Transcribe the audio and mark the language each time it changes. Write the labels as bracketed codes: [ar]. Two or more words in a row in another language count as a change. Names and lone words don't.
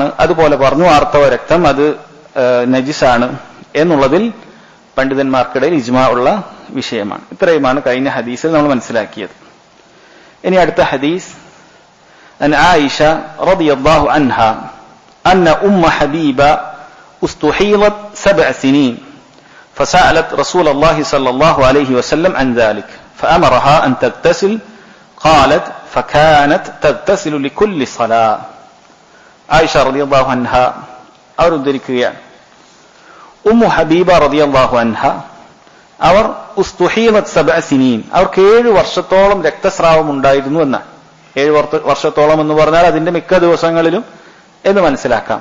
[ml] അതുപോലെ പറഞ്ഞു ആർത്തവ രക്തം അത് നജിസാണ് എന്നുള്ളതിൽ പണ്ഡിതന്മാർക്കിടയിൽ ഇജ്മാ ഉള്ള വിഷയമാണ്. ഇത്രയുമാണ് കഴിഞ്ഞ ഹദീസിൽ നമ്മൾ മനസ്സിലാക്കിയത്. ഇനി അടുത്ത ഹദീസ് [ar] عن عائشة رضي الله عنها أن أم حبيبة استحيضت 7 سنين فسألت رسول الله صلى الله عليه وسلم عن ذلك فأمرها أن تغتسل قالت فكانت تغتسل لكل صلاة. [ml] ആയിഷ [ar] رضي الله عنها [ml] അവർ ഉദ്ധരിക്കുകയാണ് ഉമ്മു ഹബീബ [ar] رضي الله عنها [ml] അവർ [ar] استحيضت 7 سنين, [ml] അവർക്ക് 7 വർഷത്തോളം രക്തസ്രാവം ഉണ്ടായിരുന്നു എന്നാണ്. 7 വർഷത്തോളം എന്ന് പറഞ്ഞാൽ അതിന്റെ മിക്ക ദിവസങ്ങളിലും എന്ന് മനസ്സിലാക്കാം.